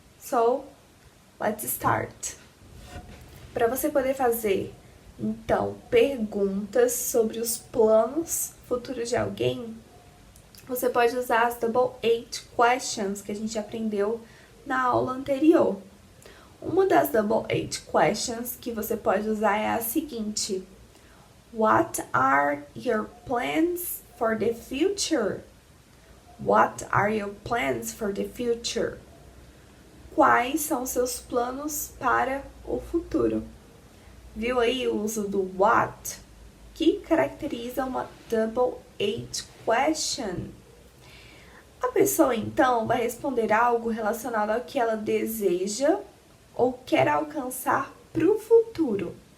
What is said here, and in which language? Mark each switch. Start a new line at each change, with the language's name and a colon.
English: So, let's start.
Portuguese: Para você poder fazer, então, perguntas sobre os planos futuros de alguém, você pode usar as Double H questions que a gente aprendeu na aula anterior. Uma das Double H questions que você pode usar é a seguinte:
English: What are your plans for the future? What are your plans for the future?
Portuguese: Quais são seus planos para o futuro? Viu aí o uso do what, que caracteriza uma Double H question. A pessoa, então, vai responder algo relacionado ao que ela deseja ou quer alcançar para o futuro.